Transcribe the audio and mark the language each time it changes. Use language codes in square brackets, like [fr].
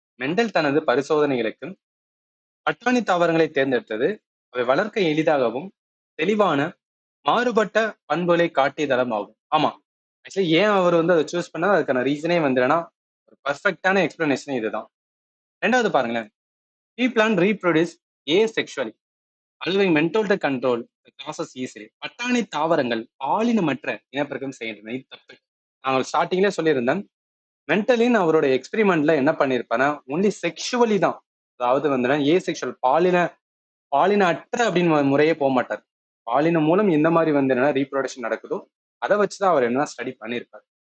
[ta] Mental தனது பரிசோதனைகளுக்கு பட்டாணி தாவரங்களை தேர்ந்தெடுத்தது அவை வளர்க்க எளிதாகவும் தெளிவான மாறுபட்ட பண்புகளை காட்டியதளம் ஆகும். ஆமா, ஆக்சுவலி ஏன் அவர் வந்து அதை சூஸ் பண்ணா அதுக்கான ரீசனே வந்துன்னா ஒரு பர்ஃபெக்டான எக்ஸ்பிளனேஷன் இதுதான். 2வது பாருங்களேன், [en] Pea plant reproduce asexually allowing mental to control the process easily. [ta] பட்டாணி தாவரங்கள் பாலினமற்ற இனப்பெருக்கம் செய்கின்றன. இது தப்பு. நான் ஸ்டார்டிங்ல சொல்லியிருந்தேன், மென்டலின் அவரோட எக்ஸ்பெரிமெண்ட்ல என்ன பண்ணிருப்பானா ஒன்லி செக்ஷுவலி தான், அதாவது வந்து ஏ செக்ஷுவல் பாலின அற்ற அப்படின்னு முறையே போக மாட்டார். பாலினம் மூலம் எந்த மாதிரி வந்து என்னன்னா ரீப்ரொடக்ஷன் நடக்குதோ அதை வச்சுதான் அவர் என்ன ஸ்டடி பண்ணியிருப்பார்.